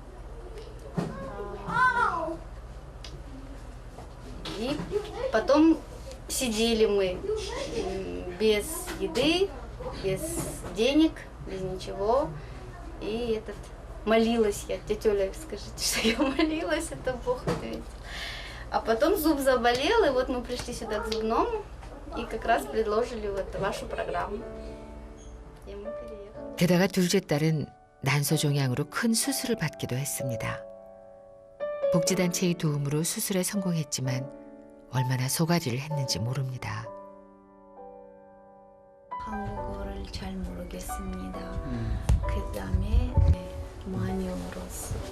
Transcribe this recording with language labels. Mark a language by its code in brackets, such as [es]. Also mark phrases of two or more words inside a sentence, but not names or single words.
[ru] И потом сидели мы без еды, без денег, без ничего. И молилась я. Тетя Оля, скажите, что я молилась, это Бог ответил. А потом зуб заболел, и вот мы пришли сюда к зубному, и как раз предложили вот вашу программу. И мы переехали. [ko] 게다가 둘째 딸은 난소종양으로 큰 수술을 받기도 했습니다. 복지단체의 도움으로 수술에 성공했지만 얼마나 속아지를 했는지 모릅니다. 한국어를 잘 모르겠습니다. 그다음에 많이 울었어.